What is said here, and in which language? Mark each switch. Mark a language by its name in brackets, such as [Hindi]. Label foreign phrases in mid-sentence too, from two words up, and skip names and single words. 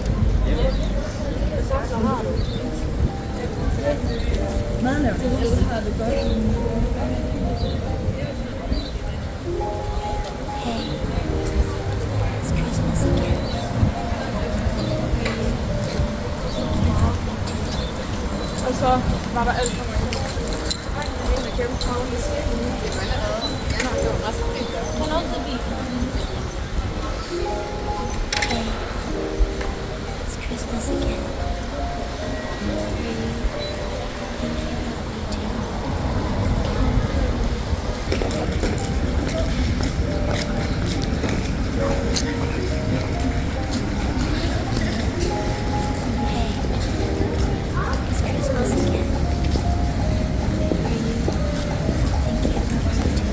[English] Hey, it's Christmas again. Are you thinking about me too? [Danish] Og så var der alt for mange. En af kæmpe travle. [English] Hey, it's Christmas again. Are you thinking about me too? Hey, it's Christmas again. Are you thinking about me